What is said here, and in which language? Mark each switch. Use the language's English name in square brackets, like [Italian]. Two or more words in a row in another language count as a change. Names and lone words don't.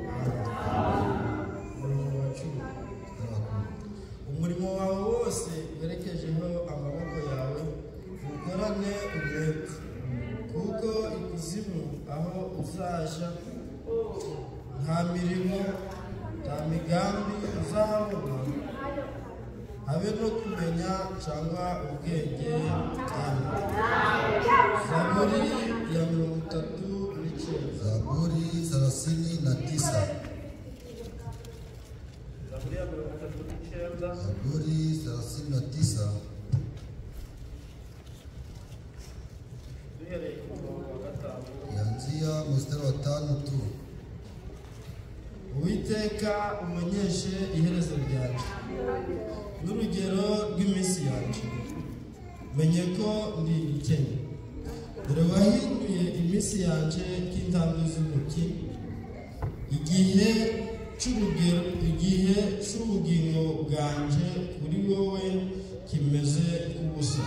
[Kinyarwanda] Umurimo wawe wose werekejeho amaboko yawe ukorane umwete, kuko ikuzimu aho uzaja nta mirimo nta migambi uzahabona, habe no kumenya cyangwa ubwenge kandi. Zaburi ya 39. Zaburi 39. Zaburi 39. [Swahili] Yanzia mstari wa 5 tu. [Kinyarwanda] Uwiteka umenyeshe iherezo ryanjye n'urugero rw'iminsi yanjye, menye ko ndi ikennye. Dore wahinduye iminsi yanjye nk'intambwe z'intoki, igihe cy'ubugingo bwanjye kuri wowe kimeze nk'ubusa.